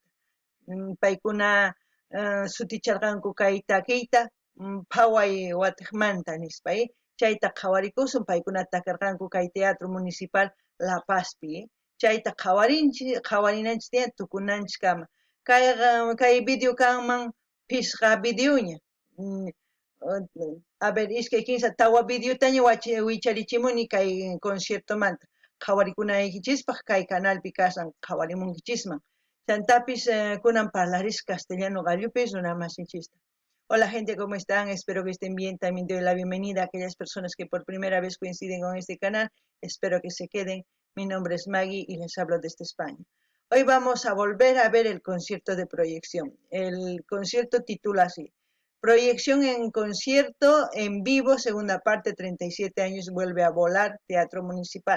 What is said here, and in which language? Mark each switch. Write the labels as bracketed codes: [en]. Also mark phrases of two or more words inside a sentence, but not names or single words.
[qu] Paykuna suticharqanku kay takiyta phaway watiqmanta nispa chayta qhawarikusun paykunata takarqanku kay Teatro Municipal La Pazpi chayta qhawarinanchis tiyan tukunanchis kama kay video kanman pisqa videoña [es] a ver [qu] iskay kinsa tawa videotaña wicharichimuni kay conciertomanta qhawarikunaykichispa kay canalpi kasan qhawarimunkichisman chantapis kunan parlaris castellano gallupis runamasinchista. [es] Hola gente, ¿cómo están? Espero que estén bien. También doy la bienvenida a aquellas personas que por primera vez coinciden con este canal. Espero que se queden. Mi nombre es Maggie y les hablo desde España. Hoy vamos a volver a ver el concierto de proyección. El concierto titula así: Proyección en concierto en vivo, segunda parte, 37 años, vuelve a volar, Teatro Municipal.